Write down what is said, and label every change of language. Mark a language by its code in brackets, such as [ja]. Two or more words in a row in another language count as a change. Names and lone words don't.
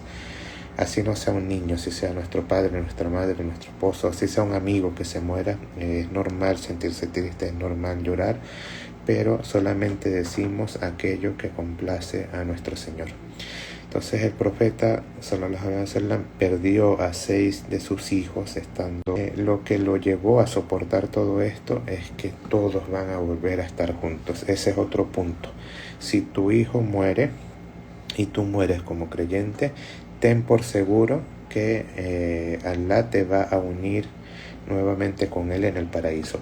[es] Así no sea un niño, si sea nuestro padre, nuestra madre, nuestro esposo, si sea un amigo que se muera, es normal sentirse triste, es normal llorar, pero solamente decimos aquello que complace a nuestro Señor. Entonces el profeta [ar] صلى الله عليه وسلم [es] perdió a 6 de sus hijos estando. Lo que lo llevó a soportar todo esto es que todos van a volver a estar juntos. Ese es otro punto. Si tu hijo muere y tú mueres como creyente, ten por seguro que Allah te va a unir nuevamente con él en el paraíso.